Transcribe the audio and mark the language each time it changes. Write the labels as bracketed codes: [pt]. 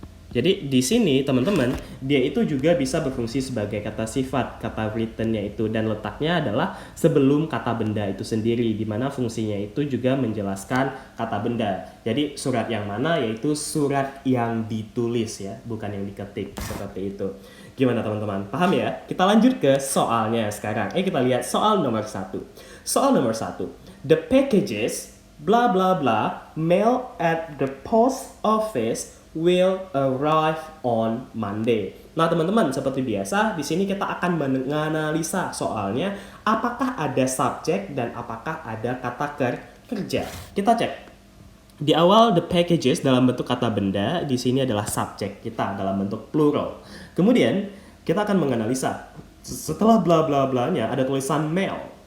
[id] Jadi di sini teman-teman, dia itu juga bisa berfungsi sebagai kata sifat, kata written-nya itu, dan letaknya adalah sebelum kata benda itu sendiri, di mana fungsinya itu juga menjelaskan kata benda. Jadi surat yang mana, yaitu surat yang ditulis ya, bukan yang diketik, seperti itu. Gimana teman-teman? Paham ya? Kita lanjut ke soalnya sekarang. Kita lihat soal nomor 1. Soal nomor 1. [en] The packages blah blah blah mail at the post office will arrive on Monday. [id] Nah, teman-teman, seperti biasa, di sini kita akan menganalisa soalnya apakah ada subjek dan apakah ada kata kerja. Kita cek. Di awal the packages dalam bentuk kata benda, di sini adalah subjek kita dalam bentuk plural. Kemudian kita akan menganalisa. Setelah bla bla blanya ada tulisan mail.